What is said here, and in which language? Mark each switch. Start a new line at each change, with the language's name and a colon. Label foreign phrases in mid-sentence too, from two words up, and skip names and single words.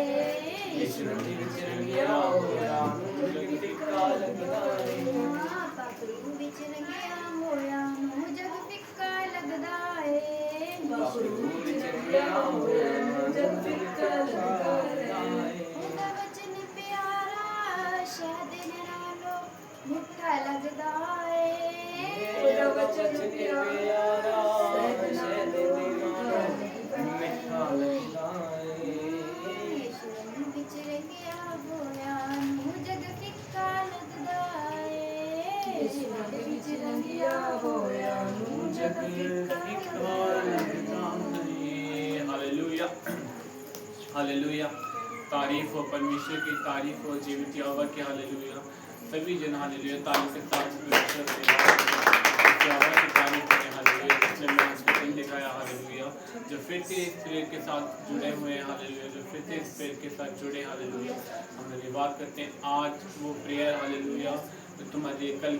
Punjabi: ਯੀਸ਼ੂ ਰੰਗ ਵਿਚ ਰੰਗਿਆ ਹੋਇਆ ਨੂੰ ਜਗ ਫਿੱਕਾ ਲੱਗਦਾ ਹੈ ਬਾਬਰੂ ਵਿਚ ਰੰਗਿਆ ਹੋਇਆ ਨੂੰ ਜਗ ਫਿੱਕਾ ਲੱਗਦਾ ਹੈ ਬਾਬਰੂ ਵਿਚ ਰੰਗਿਆ ਹੋਇਆ ਨੂੰ ਜਗ ਫਿੱਕਾ ਲੱਗਦਾ ਹੈ ਉਹਦਾ ਵਚਨ ਪਿਆਰਾ ਸ਼ਹਿਦ ਨਾਲੋਂ ਮਿੱਠਾ ਲੱਗਦਾ ਏ ਉਹਦਾ ਵਚਨ ਪਿਆਰਾ ਸ਼ਹਿਦ ਨਾਲੋਂ ਮਿੱਠਾ ਲੱਗਦਾ ਹੈ ਯੀਸ਼ੂ ਰੰਗ ਵਿੱਚ ਰੰਗਿਆ ਹੋਇਆ ਨੂੰ ਜਗ ਫਿੱਕਾ ਲੱਗਦਾ ਏ ਯੀਸ਼ੂ ਰੰਗ ਵਿੱਚ ਰੰਗਿਆ ਹੋਇਆ ਨੂੰ ਜਗ ਫਿੱਕਾ ਲੱਗਦਾ
Hindi: हालेलुया हालेलुया तारीफ हो परमेश्वर की तारीफ हो जीवित यहोवा की हालेलुया सभी जन हालेलुया ताली के साथ परमेश्वर के यहोवा की तारीफ करें हालेलुया जिसने मैं आज का दिन दिखाया हालेलुया जो फिर से इस प्रेयर के साथ जुड़े हुए हैं हालेलुया जो फिर से इस प्रेयर के साथ जुड़े हालेलुया हम धन्यवाद करते हैं आज वो प्रेयर हालेलुया तो तुम्हारे